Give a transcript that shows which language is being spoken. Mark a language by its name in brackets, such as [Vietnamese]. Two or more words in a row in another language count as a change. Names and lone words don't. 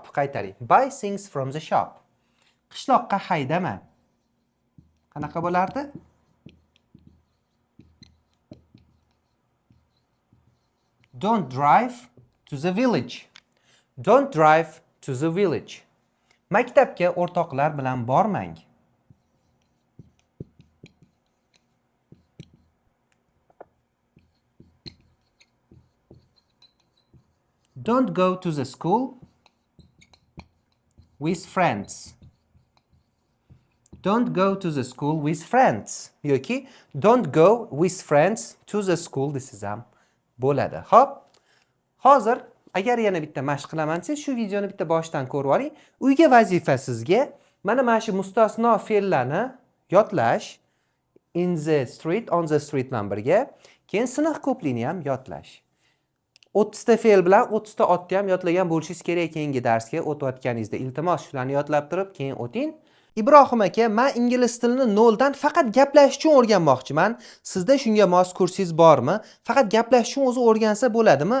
[Uzbek] Qaytaring. [English] Buy things from the shop. [Uzbek] Qishloqqa haydama. Qanaqa bo'lardi? [English] Don't drive to the village. Don't drive to the village. [Uzbek] Maktabga o'rtoqlar bilan bormang. [English] Don't go to the school with friends. Don't go to the school with friends. Yoki don't go with friends to the school. This is [Uzbek] ham bo'ladi. Xo'p. Hozir agar yana bitta mashq qilaman desa, shu videoni bitta boshdan ko'rib oling. Uyga vazifa sizga mana shu mustasno fe'llarni yodlash, [English] in the street, on the street [Uzbek] bilan birga, keyin siniq ko'plikni ham yodlash. 30 ta fe'l bilan 30 ta otni ham yodlagan bo'lishingiz kerak keyingi darsga o'tayotganingizda. Iltimos shularni yodlab turib, keyin o'ting. Ibrohim aka, men ingliz tilini noldan faqat gaplash uchun o'rganmoqchiman. Sizda shunga mos kursingiz bormi? Faqat gaplash uchun o'zi o'rgansa bo'ladimi?